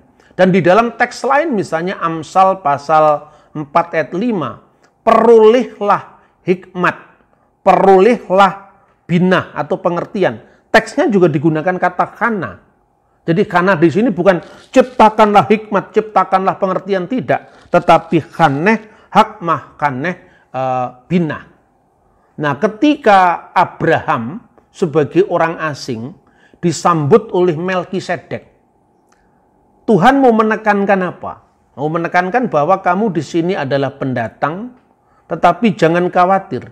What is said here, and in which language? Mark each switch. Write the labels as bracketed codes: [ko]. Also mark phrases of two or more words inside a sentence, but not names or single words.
[id] Dan di dalam teks lain misalnya Amsal pasal 4 ayat 5, perolehlah hikmat, perolehlah binah atau pengertian. Teksnya juga digunakan kata khana. Jadi khana di sini bukan ciptakanlah hikmat, ciptakanlah pengertian, tidak. [he] Tetapi קנה, חכמה, קנה, בינה. [id] Nah, ketika Abraham sebagai orang asing disambut oleh Melkisedek, Tuhan mau menekankan apa? Mau menekankan bahwa kamu di sini adalah pendatang, tetapi jangan khawatir.